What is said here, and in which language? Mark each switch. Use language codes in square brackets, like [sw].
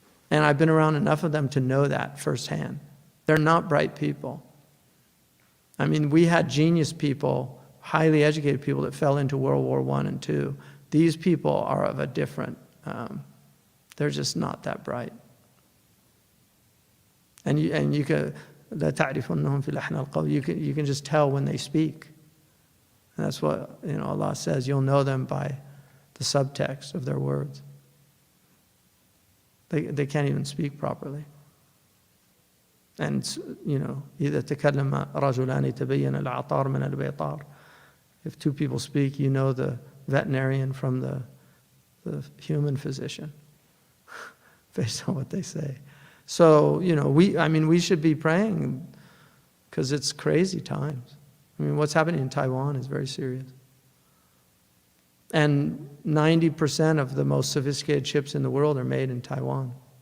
[en] And I've been around enough of them to know that firsthand. They're not bright people. I mean, we had genius people, highly educated people that fell into World War I and II. These people are of a different, they're just not that bright. And you can, [ar] لا تعرفنهم في لحن القول. [en] You can just tell when they speak. And that's what Allah says. You'll know them by the subtext of their words. They can't even speak properly. [ar] And إذا تكلم رجلان تبين العطار من البيطار. [en] If two people speak, you know the veterinarian from the human physician, based on what they say. So, we should be praying because it's crazy times. I mean, what's happening in Taiwan is very serious. And 90% of the most sophisticated chips in the world are made in Taiwan.